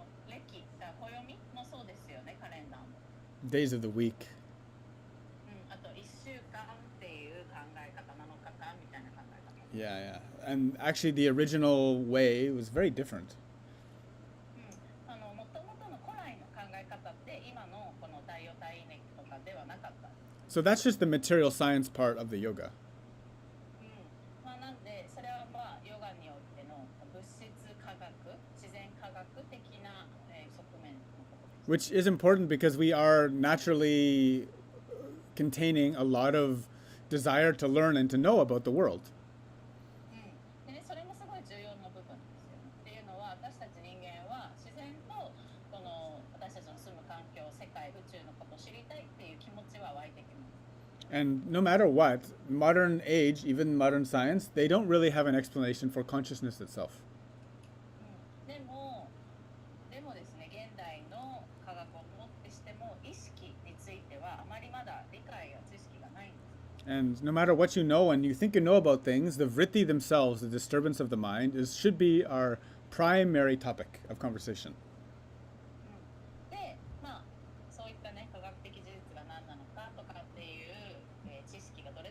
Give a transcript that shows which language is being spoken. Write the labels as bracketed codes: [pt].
[ja] 暦、暦もそうですよね、カレンダーも。 [en] Days of the week. [ja] あと1週間っていう考え方、7日間みたいな考え方。 [en] Yeah, yeah. And actually the original way was very different. [ja] もともとの古来の考え方って今のこの太陽太陰暦とかではなかった。 [en] So that's just the material science part of the yoga. [ja] まあ、なんでそれはまあヨガによっての物質科学、自然科学的な、側面のことです。 [en] Which is important because we are naturally containing a lot of desire to learn and to know about the world. [ja] でね、それもすごい重要な部分ですよね。っていうのは私たち人間は自然とこの私たちの住む環境、世界、宇宙のことを知りたいっていう気持ちは湧いてきます。 [en] And no matter what, modern age, even modern science, they don't really have an explanation for consciousness itself. [ja] でもですね、現代の科学をもってしても意識についてはあまりまだ理解や知識がないんです。 [en] And no matter what you know and you think you know about things, the vritti themselves, the disturbance of the mind, should be our primary topic of conversation. [ja] で、まあそういったね科学的事実が何なのかとかっていう、知識が